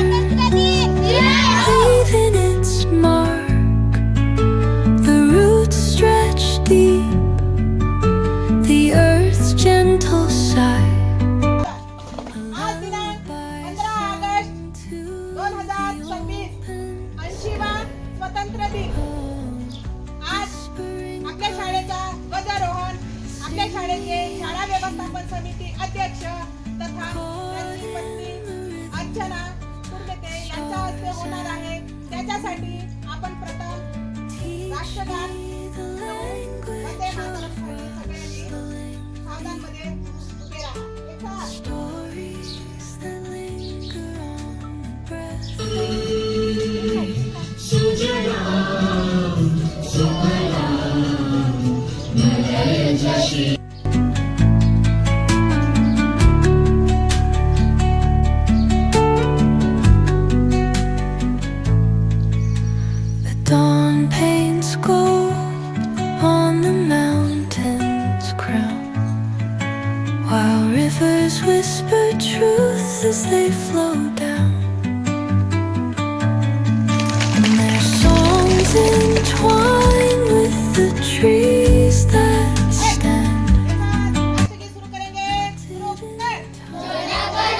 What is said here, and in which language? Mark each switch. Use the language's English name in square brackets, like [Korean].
[English] Leaving its mark, the roots stretch deep, the earth's gentle sigh. [Marathi] आज दिनांक 15 August 2026 80वा स्वतंत्र दिन. आज आपल्या शाळेचा ध्वजारोहण आपल्या शाळेचे शाळा व्यवस्थापन समिती अध्यक्ष तथा त्यांची पत्नी अर्चना कुर्मेते यांच्या हस्ते होणार आहे. त्याच्यासाठी आपण प्रथम राष्ट्रगान वंदे मातरम सगळ्यांनी सावधानमध्ये उभे राहा. [English] Stories that linger on the breath. The dawn paints gold on the mountain's crown, while rivers whisper truth as they flow down. And their songs entwine with the trees that stand. [Marathi] राष्ट्रगीत सुरू करेंगे. सुरू कर.